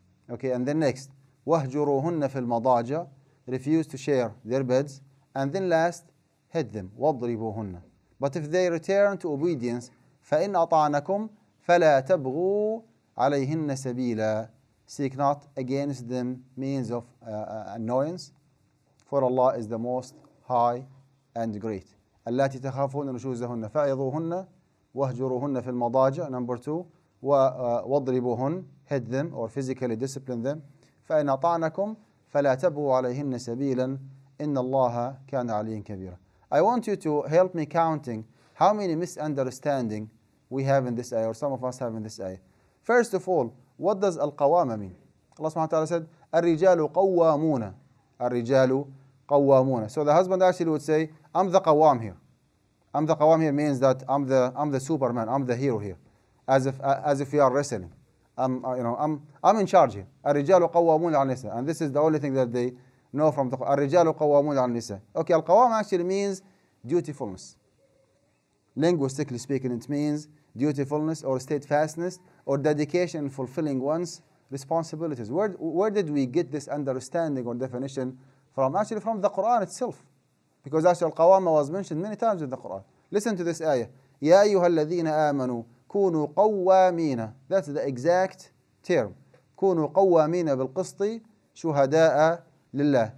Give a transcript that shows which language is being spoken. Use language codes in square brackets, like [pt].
[en] Okay, and then next, [ar] وهجروهن في المضاجع, [en] refuse to share their beds, and then last, hit them. واضربوهن. But if they return to obedience, [ar] فإن أطعنكم فلا تبغوا عليهن سبيلا. [en] Seek not against them means of annoyance, for Allah is the most high and great. [ar] اللاتي تخافون نشوزهن فعظوهن واهجروهن في المضاجع. [en] Number 2, واضربوهن, hit them or physically discipline them. [ar] فإن أطعنكم فلا تبغوا عليهن سبيلا إن الله كان عليا كبيرا. [en] I want you to help me counting how many misunderstanding we have in this ayah, or some of us have in this ayah. First of all, what does al-qawama mean? Allah subhanahu wa ta'ala said, [ar] الرجال قوامون. الرجال قوامون. [en] So the husband actually would say, I'm the qawwam here. I'm the qawwam here means that I'm the Superman, I'm the hero here, as if we are wrestling. I'm in charge here. [ar] الرجال قوامون على النساء, [en] and this is the only thing that they know from the Quran. [ar] الرجال قوامون على النساء. [en] Okay, al-qawam actually means dutifulness. Linguistically speaking, it means dutifulness or steadfastness or dedication in fulfilling one's responsibilities. Where did we get this understanding or definition from? Actually from the Quran itself. Because actually al-qawama was mentioned many times in the Quran. Listen to this ayah. [ar] يا أيها الذين آمنوا كونوا قوامين. [en] That's the exact term. [ar] كونوا قوامين بالقسط شهداء لله.